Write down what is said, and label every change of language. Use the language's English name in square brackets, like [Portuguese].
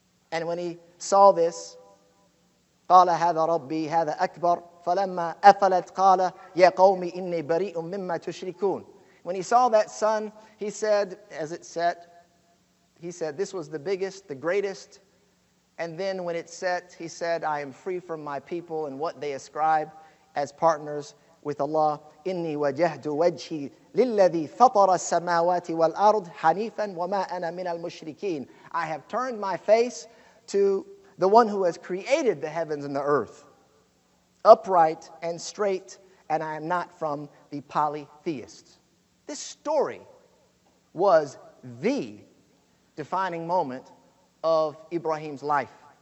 [English] And when he saw this, [Arabic] قال هذا ربي هذا أكبر فلما أفلت قال يا قوم إني بريء مما تشركون. [English] When he saw that sun, he said, as it set, he said, 'This was the biggest, the greatest.' And then when it set, he said, 'I am free from my people and what they ascribe as partners with Allah. [Arabic] إني وجهت وجهي للذي فطر السماوات والأرض حنيفا وما أنا من المشركين.' [English] I have turned my face to the one who has created the heavens and the earth, upright and straight, and I am not from the polytheists." This story was the defining moment of Ibrahim's life.